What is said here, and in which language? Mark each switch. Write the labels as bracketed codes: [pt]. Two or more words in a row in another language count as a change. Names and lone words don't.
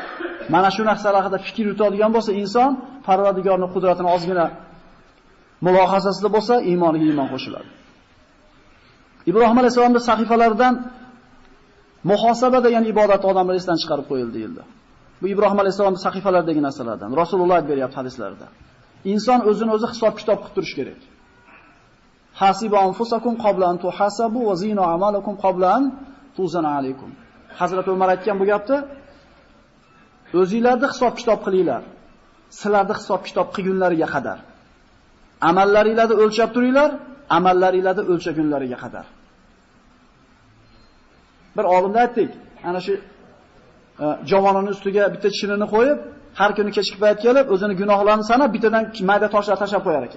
[uz] Mana shu narsalar haqida fikr yuritadigan bo'lsa, inson Parvardigorning qudratini ozgina mulohazasida bo'lsa, iymoniga iymon qo'shiladi. Ibrohim alayhisolamning sahifalaridan muhosaba degan ibodat odamlar esdan chiqarib qo'yildi deyildi. Bu Ibrohim alayhisolamning sahifalaridagi narsalardan. Rasululloh aytib beryapti hadislarida. Inson o'zini o'zi hisob-kitob qilib turish kerak. [ar] حاسبوا أنفسكم قبل أن تحاسبوا وزنوا أعمالكم قبل أن توزن عليكم. [uz] Hazrat Umar aytgan bu gapni o'zingizlarni hisob-kitob qilinglar. Sizlarni hisob-kitob qilgunlariga qadar. Amallaringizlarni o'lchab turinglar, amallaringizlarni o'lchagunlariga qadar. Bir olimda aytdik, ana shu javonining ustiga bitta chinini qo'yib, har kuni kechki payt kelib, o'zini gunohlarini sanab, bittadan mayda toshlar tashab qo'yar ekan.